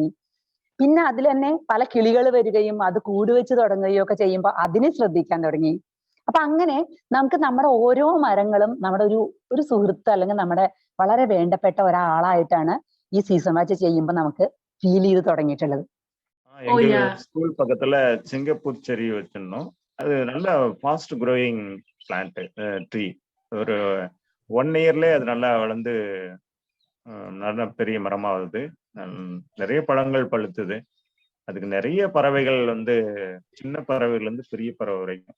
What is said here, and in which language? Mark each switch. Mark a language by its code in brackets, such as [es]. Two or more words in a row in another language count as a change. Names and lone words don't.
[ml] പിന്നെ അതിൽ തന്നെ പല കിളികൾ വരികയും അത് കൂട് വെച്ച് തുടങ്ങുകയും ഒക്കെ ചെയ്യുമ്പോൾ അതിനെ ശ്രദ്ധിക്കാൻ തുടങ്ങി. അപ്പൊ അങ്ങനെ നമുക്ക് നമ്മുടെ ഓരോ മരങ്ങളും നമ്മുടെ ഒരു സുഹൃത്ത് അല്ലെങ്കിൽ നമ്മുടെ വളരെ വേണ്ടപ്പെട്ട ഒരാളായിട്ടാണ് ഈ സീസൺ വാച്ച് ചെയ്യുമ്പോൾ നമുക്ക് ഫീൽ ചെയ്ത് തുടങ്ങിയിട്ടുള്ളത്. [ta] ஸ்கூல் பக்கத்துல சிங்கப்பூர் செரி வச்சிருந்தோம். அது நல்ல [en] fast growing plant tree. [ta] ஒரு 1 இயர்ல அது நல்லா வளர்ந்து நல்ல பெரிய மரமாகுது. நிறைய பழங்கள் பழுத்துது. அதுக்கு நிறைய பறவைகள் வந்து சின்ன பறவைகள் வந்து பெரிய பறவை வரைக்கும்.